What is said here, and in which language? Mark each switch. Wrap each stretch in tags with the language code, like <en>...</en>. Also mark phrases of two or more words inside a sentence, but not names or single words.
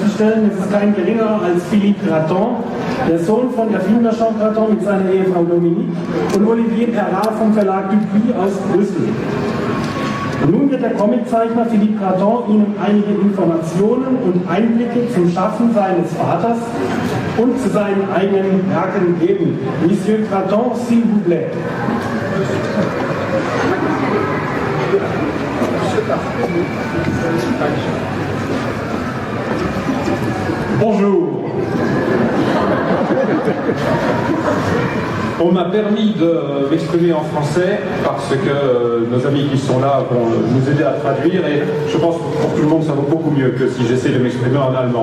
<de>Es ist kein geringerer als Philippe Graton, der Sohn von Erfinder Jean Graton mit seiner Ehefrau Dominique und Olivier Perrat vom Verlag Dupuis aus Brüssel. Und nun wird der Comiczeichner Philippe Graton Ihnen einige Informationen und Einblicke zum Schaffen seines Vaters und zu seinen eigenen Werken geben.</de> <fr>Monsieur Graton, s'il vous plaît. Bonjour. On m'a permis de m'exprimer en français parce que nos amis qui sont là vont nous aider à traduire et je pense que pour tout le monde ça vaut beaucoup mieux que si j'essaie de m'exprimer en allemand.</fr>